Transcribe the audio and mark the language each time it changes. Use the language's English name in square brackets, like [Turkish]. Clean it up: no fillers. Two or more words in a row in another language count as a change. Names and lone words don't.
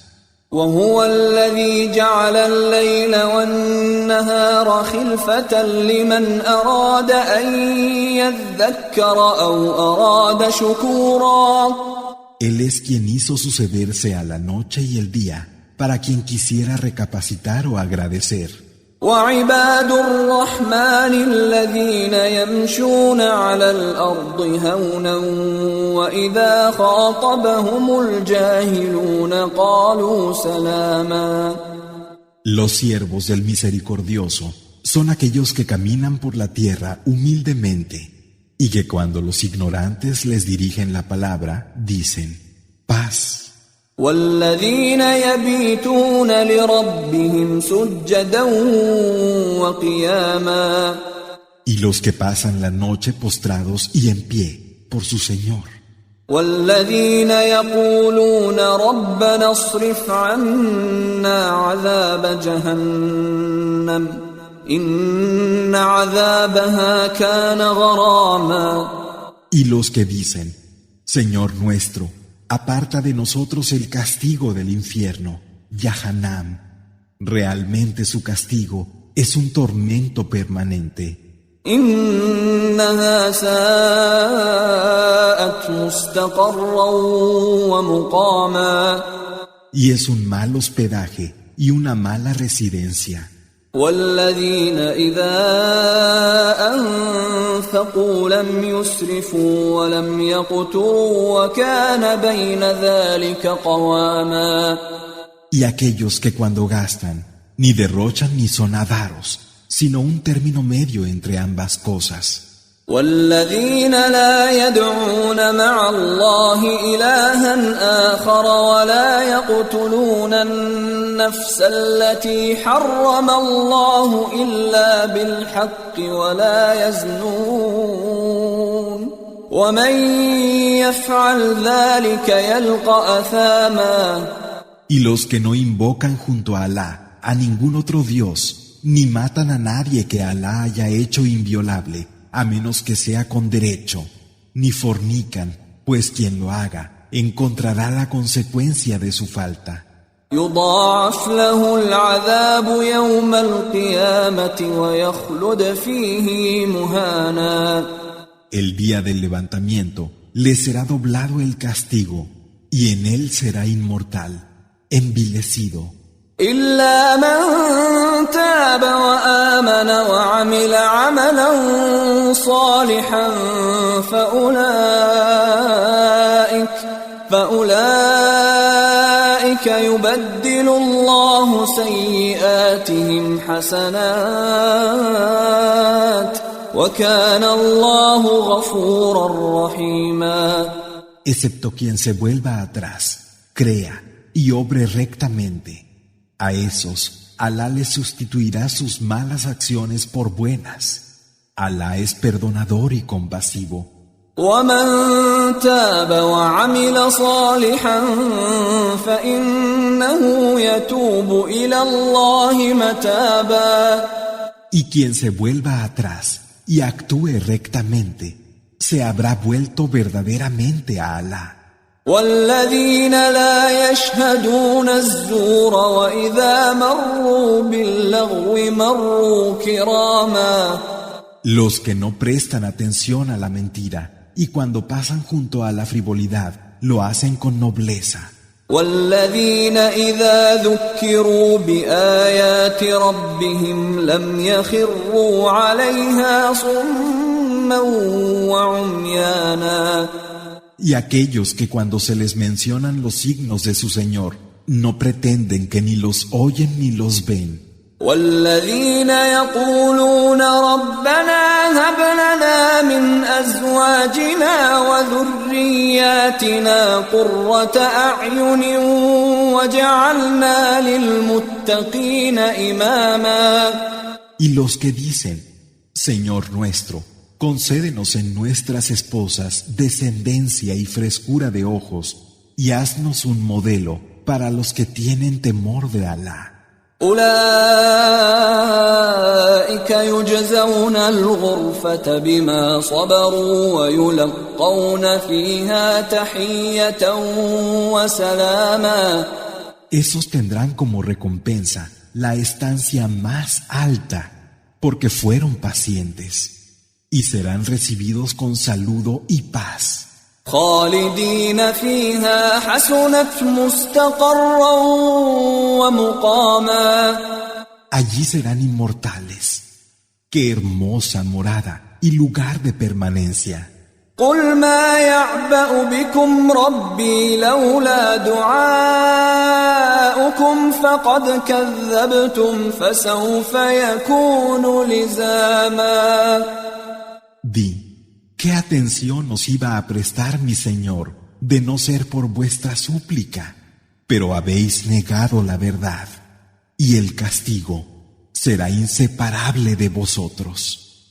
[Arabic] وهو الذي جعل الليل والنهار خلفة لمن أراد أن يذكر أو أراد شكورا. [Spanish] Él es quien hizo sucederse a la noche y el día para quien quisiera recapacitar o agradecer. [Arabic] وعباد الرحمن الذين يمشون على الأرض هونا وإذا خاطبهم الجاهلون قالوا سلاما. [Spanish] Los siervos del Misericordioso son aquellos que caminan por la tierra humildemente y que cuando los ignorantes les dirigen la palabra dicen paz. [Arabic] والذين يبيتون لربهم سجدا وقياما. [Spanish] Y los que pasan la noche postrados y en pie por su Señor. [Arabic] والذين يقولون ربنا اصرف عنا عذاب جهنم إن عذابها كان غراما. [Spanish] Y los que dicen, Señor nuestro, aparta de nosotros el castigo del infierno, Yahanam. Realmente su castigo es un tormento permanente. [Arabic] إنها ساءت مستقرا ومقاما. [Spanish] Y es un mal hospedaje y una mala residencia. [Arabic] والذين إذا أنفقوا لم يسرفوا ولم يقتروا وكان بين ذلك قواما. [Spanish] Y aquellos que cuando gastan ni derrochan ni son avaros, sino un término medio entre ambas cosas. [Arabic] والذين لا يدعون مع الله إلها آخر ولا يقتلون النفس التي حرم الله إلا بالحق ولا يزنون ومن يفعل ذلك يلقى أثاما. [Spanish] Y los que no invocan junto a Alá a ningún otro Dios, ni matan a nadie que Alá haya hecho inviolable, a menos que sea con derecho, ni fornican, pues quien lo haga encontrará la consecuencia de su falta. [Arabic] يضاعف له العذاب يوم القيامة ويخلد فيه مهانا. [Spanish] El día del levantamiento le será doblado el castigo y en él será inmortal, envilecido. [Arabic] إلا من تاب وآمن وعمل عملا صالحا فأولئك يبدل الله سيئاتهم حسنات وكان الله غفورا رحيما. [Spanish] Excepto quien se vuelva atrás, crea y obre rectamente. A esos, Alá les sustituirá sus malas acciones por buenas. Alá es perdonador y compasivo. [Arabic] ومن تاب وعمل صالحا فإنه يتوب إلى الله متابا. [Spanish] Y quien se vuelva atrás y actúe rectamente, se habrá vuelto verdaderamente a Alá. [Arabic] والذين لا يشهدون الزور وإذا مروا باللغو مروا كراما. [Spanish] Los que no prestan atención a la mentira y cuando pasan junto a la frivolidad lo hacen con nobleza. [Arabic] والذين إذا ذكروا بآيات ربهم لم يخروا عليها صما وعميانا. [Spanish] Y aquellos que cuando se les mencionan los signos de su Señor no pretenden que ni los oyen ni los ven. [Arabic] والذين يقولون ربنا هب لنا من أزواجنا وذرياتنا قرة أعين واجعلنا للمتقين إماما. [Spanish] Y los que dicen, Señor nuestro, concédenos en nuestras esposas descendencia y frescura de ojos, y haznos un modelo para los que tienen temor de Alá. [Arabic] أولئك يجزون الغرفة بما صبروا ويلقون فيها تحية وسلاما. [Spanish] Esos tendrán como recompensa la estancia más alta, porque fueron pacientes, y serán recibidos con saludo y paz. [Arabic] خالدين فيها حسنت مستقرا ومقاما. [Spanish] Allí serán inmortales. Qué hermosa morada y lugar de permanencia. [Arabic] قل ما يعبأ بكم ربي لولا دعاؤكم فقد كذبتم فسوف يكون لزاما. [Spanish] Di, ¿qué atención os iba a prestar mi Señor de no ser por vuestra súplica? Pero habéis negado la verdad, y el castigo será inseparable de vosotros.